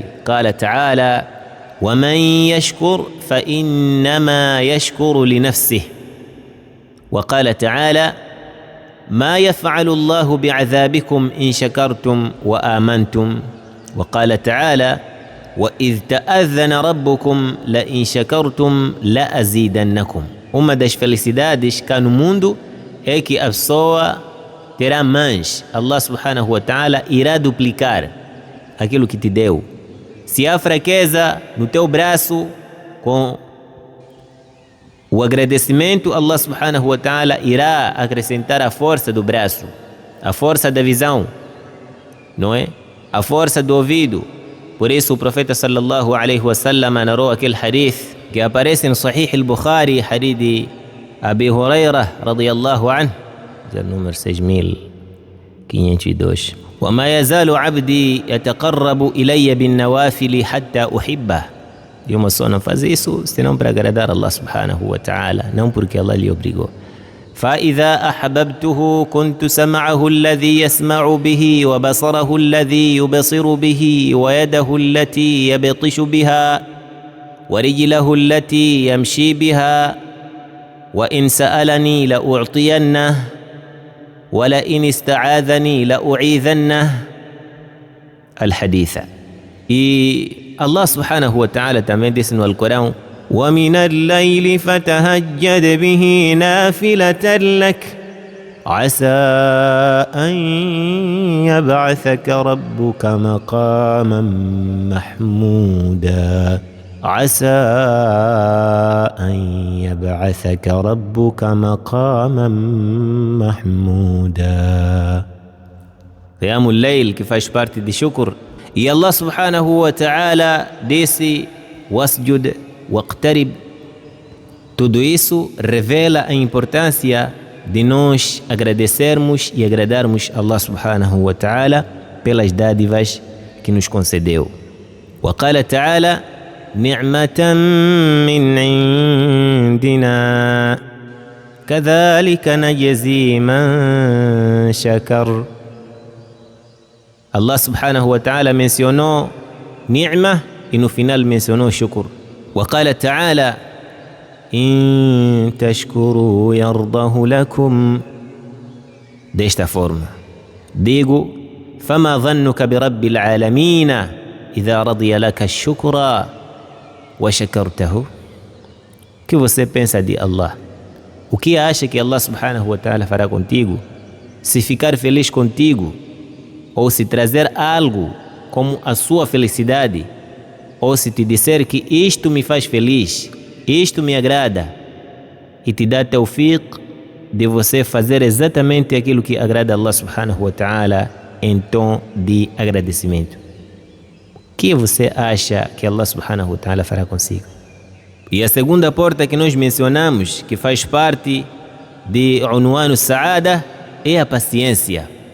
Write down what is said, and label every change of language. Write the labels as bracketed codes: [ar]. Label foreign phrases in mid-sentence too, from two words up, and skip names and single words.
[ar] قال تعالى: ومن يشكر فإنما يشكر لنفسه. وقال تعالى: ما يفعل الله بعذابكم إن شكرتم وآمنتم. وقال تعالى: وإذ تأذن ربكم لئن شكرتم لأزيدنكم. [pt] Uma das felicidades cá no mundo é que a pessoa terá mais. Allah [ar] سبحانه وتعالى [pt] irá duplicar aquilo que te deu. Se há fraqueza no teu braço, com o agradecimento, Allah [ar] سبحانه وتعالى [pt] irá acrescentar a força do braço, a força da visão, não é? A força do ouvido. Por isso o profeta [ar] صلى الله عليه وسلم [pt] narrou aquele hadith que aparece no Sahih al-Bukhari, hadith de Abi Hurairah [ar] رضي الله عنه, [pt] número 6502. [ar] وما يزال عبدي يتقرب إلي بالنوافل حتى أحبه. [pt] E uma pessoa não faz isso senão para agradar Allah [ar] سبحانه وتعالى, [pt] não porque Allah lhe obrigou. [ar] فإذا أحببته كنت سمعه الذي يسمع به وبصره الذي يبصر به ويده التي يبطش بها ورجله التي يمشي بها وإن سألني لأعطينه ولئن استعاذني لأعيذنه. الحديث. الله سبحانه وتعالى [pt] também disse no Alcorão: [ar] وَمِنَ اللَّيْلِ فَتَهَجَّدْ بِهِ نَافِلَةً لَكَ عَسَىٰ أَن يَبْعَثَكَ رَبُّكَ مَقَامًا محمودا عَسَىٰ أَن يَبْعَثَكَ رَبُّكَ مَقَامًا محمودا. قيام الليل [pt] que faz parte de shukr. E Allah [ar] سبحانه وتعالى [pt] disse: [ar] واسجد واقترب. [pt] Tudo isso revela a importância de nós agradecermos e agradarmos Allah [ar] سبحانه وتعالى [pt] pelas dádivas que nos concedeu. [ar] وقال تعالى: نعمة من عندنا كذلك نجزي من شكر. [pt] Allah [ar] سبحانه وتعالى [pt] mencionou ni'ma e no final mencionou shukr. [ar] وقال تعالى: إن تشكروا يرضه لكم. [pt] Desta forma digo: [ar] فما ظنك برب العالمين إذا رضي لك الشكر وشكرته. [pt] Que você pensa de Allah? O que acha que Allah [ar] سبحانه وتعالى [pt] fará contigo se ficar feliz contigo, ou se trazer algo como a sua felicidade, ou se te disser que isto me faz feliz, isto me agrada, e te dá tawfiq de você fazer exatamente aquilo que agrada a Allah [ar] سبحانه وتعالى [pt] em tom de agradecimento. O que você acha que Allah [ar] سبحانه وتعالى [pt] fará consigo? E a segunda porta que nós mencionamos, que faz parte de Unwan al-Sa'ada, é a paciência.